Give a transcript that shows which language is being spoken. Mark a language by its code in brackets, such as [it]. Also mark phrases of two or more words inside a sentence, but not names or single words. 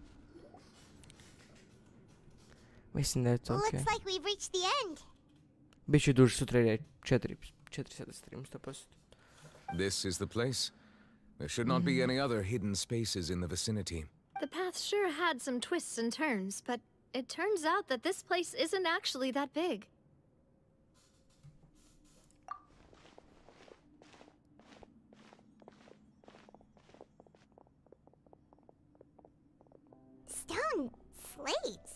[sr] Mislim da je to okej. [en] Looks like we've reached the end. [sr] Biće duže sutra je 4 sata stream 100%. [en] This is the place. There should not be any other hidden spaces in the vicinity. The path sure had some twists and turns, but it turns out that this place isn't actually that big. Stone slates.